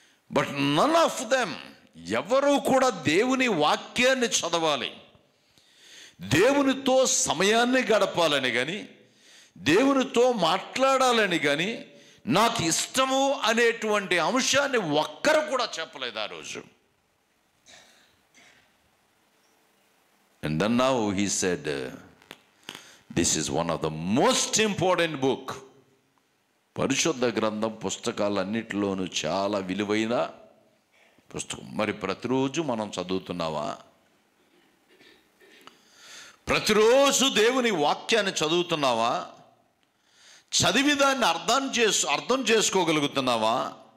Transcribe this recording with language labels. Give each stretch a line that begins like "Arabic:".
English: but none of them,
Telugu: ఎవరు కూడా దేవుని వాక్యాన్ని చదవాలి, దేవునితో సమయాన్ని గడపాలని కానీ, దేవునితో మాట్లాడాలని కానీ, నాకు ఇష్టము అనేటువంటి అంశాన్ని ఒక్కరు కూడా చెప్పలేదు ఆ రోజు.
English: And then now he said, this is one of the most important book.
Telugu: పరిశుద్ధ గ్రంథం పుస్తకాలన్నిటిలోనూ చాలా విలువైన పుస్తకం. మరి ప్రతిరోజు మనం చదువుతున్నావా? ప్రతిరోజు దేవుని వాక్యాన్ని చదువుతున్నావా? చదివి దాన్ని అర్థం చేసుకోగలుగుతున్నావా?